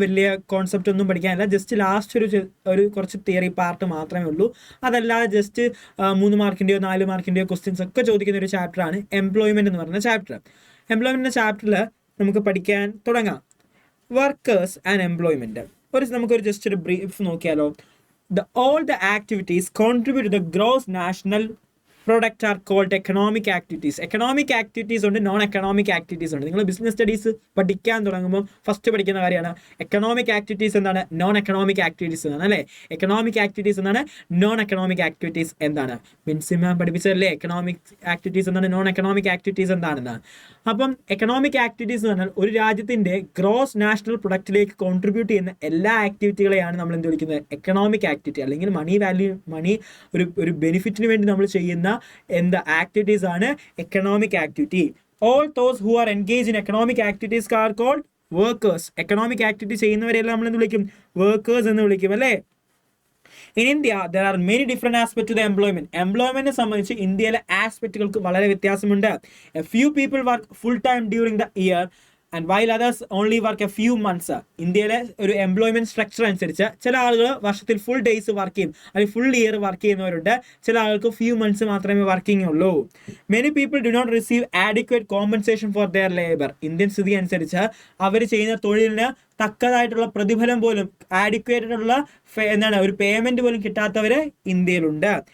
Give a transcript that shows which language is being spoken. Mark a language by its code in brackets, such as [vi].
[ml] വലിയ കോൺസെപ്റ്റ് ഒന്നും പഠിക്കാനില്ല, just last ഒരു കുറച്ച് തിയറി പാർട്ട് മാത്രമേ ഉള്ളൂ. അതല്ലാതെ ജസ്റ്റ് 3 മാർക്കിൻ്റെയോ 4 മാർക്കിൻ്റെയോ ക്വസ്റ്റ്യൻസ് ഒക്കെ ചോദിക്കുന്ന ഒരു ചാപ്റ്ററാണ് എംപ്ലോയ്മെന്റ് എന്ന് പറയുന്ന ചാപ്റ്റർ. എംപ്ലോയ്മെന്റ് ചാപ്റ്ററിൽ നമുക്ക് പഠിക്കാൻ തുടങ്ങാം. Workers and employment. നമുക്കൊരു ജസ്റ്റ് ഒരു ബ്രീഫ് നോക്കിയാലോ. [en] All the activities contribute to the gross national product are called economic activities. [ml] Economic activities ഉണ്ട്, നോൺ എക്കണോമിക് ആക്ടിവിറ്റീസ് ഉണ്ട്. നിങ്ങൾ ബിസിനസ് സ്റ്റഡീസ് പഠിക്കാൻ തുടങ്ങുമ്പോൾ ഫസ്റ്റ് പഠിക്കുന്ന കാര്യമാണ് എക്കണോമിക് ആക്ടിവിറ്റീസ് എന്താണ്, നോൺ എക്കണോമിക് ആക്ടിവിറ്റീസ് എന്താണ്, അല്ലേ? എക്കണോമിക് ആക്ടിവിറ്റീസ് എന്താണ്, നോൺ എക്കണോമിക് ആക്ടിവിറ്റീസ് എന്താണ്? മിൻസിമാം പഠിപ്പിച്ചതല്ലേ എക്കണോമിക് ആക്ടിവിറ്റീസ് എന്താണ്, നോൺ എക്കണോമിക് ആക്ടിവിറ്റീസ് എന്താണെന്ന്. അപ്പം എക്കണോമിക് ആക്ടിവിറ്റീസ് എന്ന് പറഞ്ഞാൽ ഒരു രാജ്യത്തിൻ്റെ ഗ്രോസ് നാഷണൽ പ്രൊഡക്റ്റിലേക്ക് കോൺട്രിബ്യൂട്ട് ചെയ്യുന്ന എല്ലാ ആക്ടിവിറ്റികളെയാണ് നമ്മൾ എന്ത് വിളിക്കുന്നത്, എക്കണോമിക് ആക്ടിവിറ്റി, അല്ലെങ്കിൽ മണി ഒരു ബെനിഫിറ്റിന് വേണ്ടി നമ്മൾ ചെയ്യുന്ന activities ആണ് economic activity. [en] All those who are engaged in economic activities are called workers. [ml] Economic activity ചെയ്യുന്നവരെല്ലാം നമ്മൾ എന്ത് വിളിക്കും, workers എന്ന് വിളിക്കും, അല്ലേ? [en] In India, there are many different aspects to the employment. [ml] Employment സംബന്ധിച്ച് ഇന്ത്യയിലെ ആസ്പെക്റ്റുകൾക്ക് വളരെ വ്യത്യാസമുണ്ട്. [en] A few people work full time during the year and while others only work a few months. [ml] ഇന്ത്യയിലെ ഒരു എംപ്ലോയ്മെന്റ് സ്ട്രക്ചർ അനുസരിച്ച് ചില ആളുകൾ വർഷത്തിൽ ഫുൾ ഡേയ്സ് വർക്ക് ചെയ്യും, അല്ലെങ്കിൽ ഫുൾ ഇയർ വർക്ക് ചെയ്യുന്നവരുണ്ട്. ചില ആൾക്ക് ഫ്യൂ മന്ത്സ് മാത്രമേ വർക്കിംഗ് ഉള്ളൂ. [en] Many people do not receive adequate compensation for their labour. [ml] Indian സ്ഥിതി അനുസരിച്ച് അവർ ചെയ്യുന്ന തൊഴിലിന് തക്കതായിട്ടുള്ള പ്രതിഫലം പോലും, ആഡിക്വേറ്റഡ് ഉള്ള ഒരു പേയ്മെന്റ് പോലും കിട്ടാത്തവര് ഇന്ത്യയിലുണ്ട്.